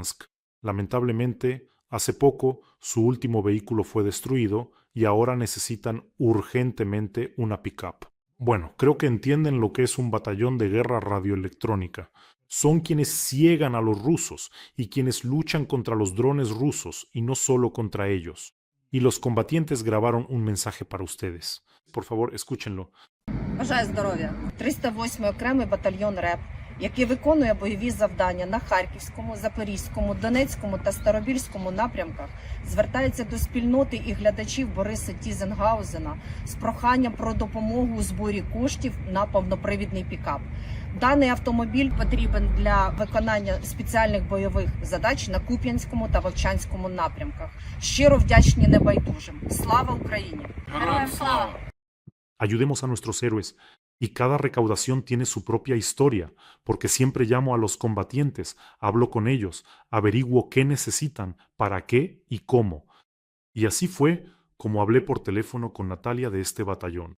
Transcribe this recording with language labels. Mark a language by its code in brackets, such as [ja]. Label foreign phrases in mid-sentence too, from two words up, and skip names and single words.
[es] Lamentablemente, hace poco su último vehículo fue destruido y ahora necesitan urgentemente una pickup. Bueno, creo que entienden lo que es un batallón de guerra radioelectrónica. Son quienes ciegan a los rusos y quienes luchan contra los drones rusos y no solo contra ellos. Y los combatientes grabaron un mensaje para ustedes. Por favor, escúchenlo. [uk] Бажаю здоров'я. 308-й окремий батальйон РЕП, який виконує бойові завдання на Харківському, Запорізькому, Донецькому та Старобільському напрямках, звертається до спільноти і глядачів Бориса Тізенгаузена з проханням про допомогу у зборі коштів на повнопривідний пікап. Даний автомобіль потрібен для виконання спеціальних бойових задач на Куп'янському та Вовчанському напрямках. Щиро вдячні небайдужим. Слава Україні! Героям слава! [es] Ayudemos a nuestros héroes, y cada recaudación tiene su propia historia, porque siempre llamo a los combatientes, hablo con ellos, averiguo qué necesitan, para qué y cómo. Y así fue como hablé por teléfono con Natalia de este batallón.